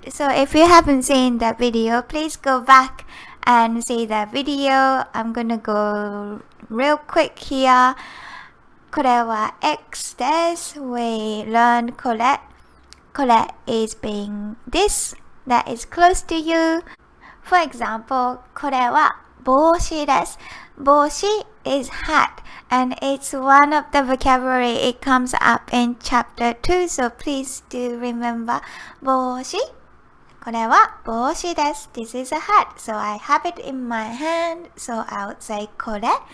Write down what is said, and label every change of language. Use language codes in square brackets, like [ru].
[en] So if you haven't seen that video, please go back and see that video. I'm gonna go real quick here. [ja] これは X です。 [en] We learned これ is being this.That is close to you. For example, [ja] これは帽子です。 [en] 帽子 is hat and it's one of the vocabulary. It comes up in chapter 2, so please do remember 帽子。 [ja] これは帽子です。 [en] This is a hat, so I have it in my hand, so I would say これ。